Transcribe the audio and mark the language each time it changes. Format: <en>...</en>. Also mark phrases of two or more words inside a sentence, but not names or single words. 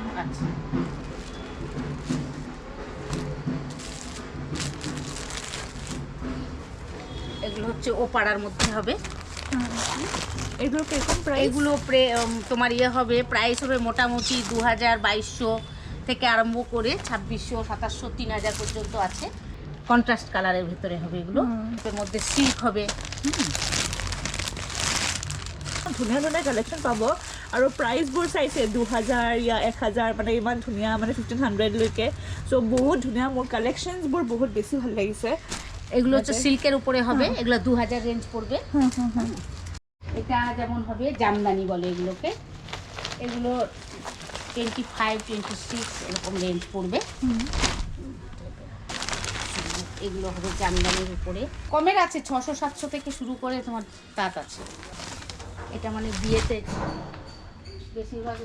<bn>আচ্ছা এগুলো হচ্ছে ওপাড়ার মধ্যে হবে এগুলো কিরকম প্রাইস এগুলো তোমার ইয়ে হবে প্রাইস হবে মোটামুটি 2200 থেকে আরম্ভ করে 2600 2700 3000 পর্যন্ত আছে কন্ট্রাস্ট কালারের ভিতরে হবে এগুলো এর মধ্যে সিল্ক হবে</bn> <as>ধুনীয়া ধুনীয়া কালেকশ্যন পাব আৰু প্ৰাইচবোৰ চাইছে 2000 या 1000 মানে ইমান ধুনীয়া মানে 1500 লৈকে চ' বহুত ধুনীয়া মোৰ কালেকশ্যনছবোৰ বহুত বেছি ভাল লাগিছে</as> <bn>এগুলো হচ্ছে সিল্কের উপরে হবে এগুলো 2000 রেঞ্জ পড়বে এটা যেমন হবে জামদানি বলে এগুলোকে এগুলো 25 26 এরকম রেঞ্জ পড়বে এগুলো হবে জামদানির উপরে কমের আছে 600 700 থেকে শুরু করে তোমার তাঁত আছে এটা মানে বিয়েতে বেশিরভাগ</bn>